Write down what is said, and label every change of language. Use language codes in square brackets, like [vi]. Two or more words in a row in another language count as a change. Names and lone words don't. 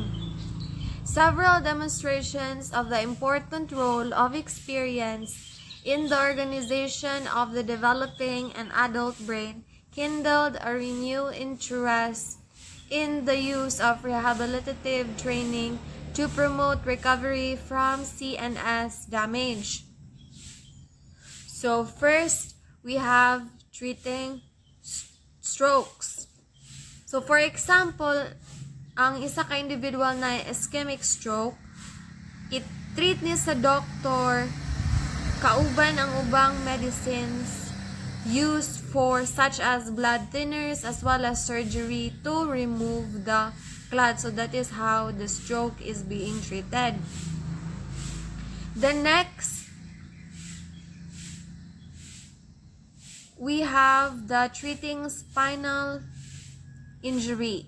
[en] Several demonstrations of the important role of experience in the organization of the developing and adult brain kindled a renewed interest in the use of rehabilitative training to promote recovery from CNS damage. So first, we have treating strokes. So for example, [ceb] ang isa ka individual na [en] ischemic stroke, i-treat [ceb] niya sa doktor kauban ang ubang [en] medicines used for such as blood thinners as well as surgery to remove the clot. So that is how the stroke is being treated. The next, we have the treating spinal injury.